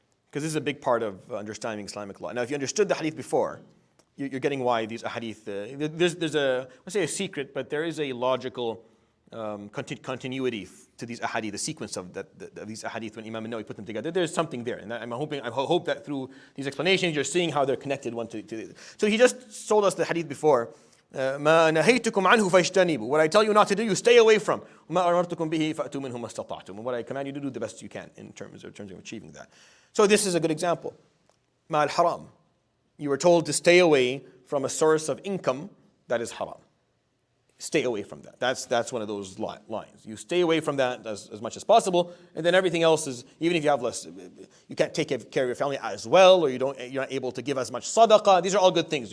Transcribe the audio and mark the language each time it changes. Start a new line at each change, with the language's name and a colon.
English: Because this is a big part of understanding Islamic law. Now, if you understood the hadith before, you're getting why these hadith, there's I won't say a secret, but there is a logical continuity to these ahadith, the sequence of these ahadith when Imam Nawawi put them together. There's something there, and I hope that through these explanations you're seeing how they're connected one to the other. So he just told us the hadith before.
Arabic: ما نهيتكم عنه فاجتنبوا.
English: What I tell you not to do, you stay away from.
Arabic: وما أمرتكم به فأتوا منه ما استطعتم.
English: And what I command you to do the best you can in terms of achieving that. So this is a good example.
Arabic: ما الحرام.
English: You were told to stay away from a source of income that is haram. Stay away from that. That's one of those lines. You stay away from that as much as possible, and then everything else is, even if you have less, you can't take care of your family as well, or you're not able to give as much sadaqah. These are all good things.